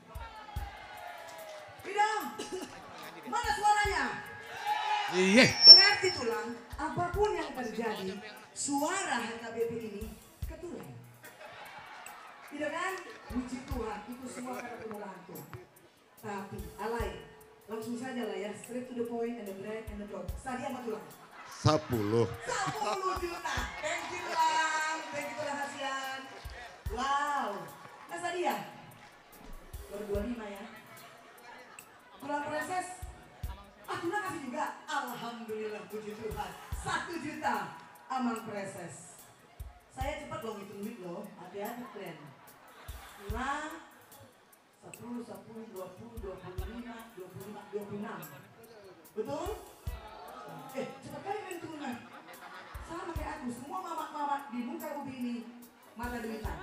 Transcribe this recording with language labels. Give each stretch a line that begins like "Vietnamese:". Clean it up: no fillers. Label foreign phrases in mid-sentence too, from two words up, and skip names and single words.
Indonesian: Tidak, mana suaranya? Iya. Berarti tulang, apapun yang terjadi, suara HKBP ini ke tulang. Tidak kan? Puji Tuhan, itu semua karena penolakan Tuhan. Tapi, alay, langsung saja lah ya,
English: straight to the point and the break and the drop.
Indonesian: Sadia sama tulang. 10. 10 juta.
English: Thank you Tulang. Thank you Tulang Hasian. Wow. Mas Sadia.
Indonesian: Baru 25 ya. Tulang preses. Tulang kasih juga. Alhamdulillah puji Tuhan. 1 juta. Amang preses. Saya cepat loh ngitung duit loh. Hati-hati keren. 5, 10, 10, 20, 25, 26. Betul? Cepat kali main turunan. Sama kayak aku, semua mama-mama di muka bumi ini mata duitan.